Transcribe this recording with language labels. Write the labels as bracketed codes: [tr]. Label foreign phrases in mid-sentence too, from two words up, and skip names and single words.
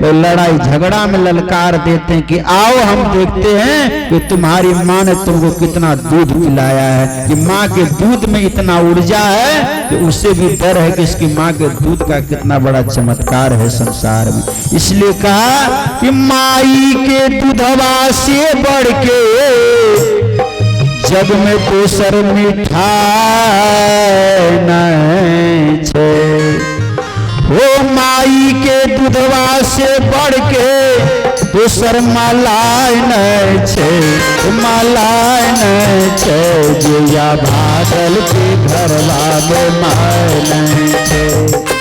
[hi] वो लड़ाई झगड़ा में ललकार देते हैं कि आओ हम देखते हैं कि तुम्हारी माँ ने तुमको कितना दूध पिलाया है। कि माँ के दूध में इतना ऊर्जा है कि उससे भी डर है कि इसकी माँ के दूध का कितना बड़ा चमत्कार है संसार में। इसलिए कहा कि [anp] माई के दूधवा से बढ़ के जग में दोसर मिठाई नहीं छे, हो माई के दूधवा से बढ़ के दोसर मलाई नहीं छे, मलाई नहीं छे, जिया भागल के घरवा में माय नहीं छे।